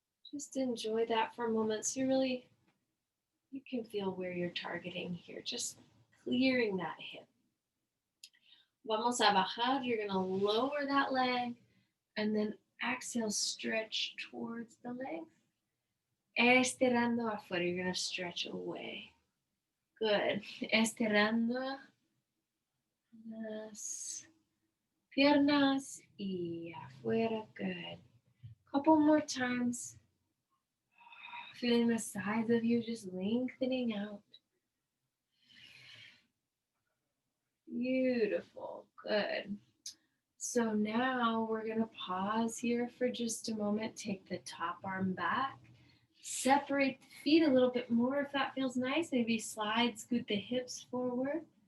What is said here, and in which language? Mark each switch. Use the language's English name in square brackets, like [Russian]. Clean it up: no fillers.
[English] Just enjoy that for a moment. So you can feel where you're targeting here. Just clearing that hip. [Spanish] Vamos a bajar. [English] You're going to lower that leg and then exhale, stretch towards the leg. [Spanish] Estirando afuera. [English] You're going to stretch away. Good. [Spanish] Estirando las piernas y afuera. [English] Good. Couple more times. Feeling the sides of you just lengthening out. Beautiful. Good. So now we're going to pause here for just a moment. Take the top arm back. Separate the feet a little bit more if that feels nice. Maybe slide, scoot the hips forward.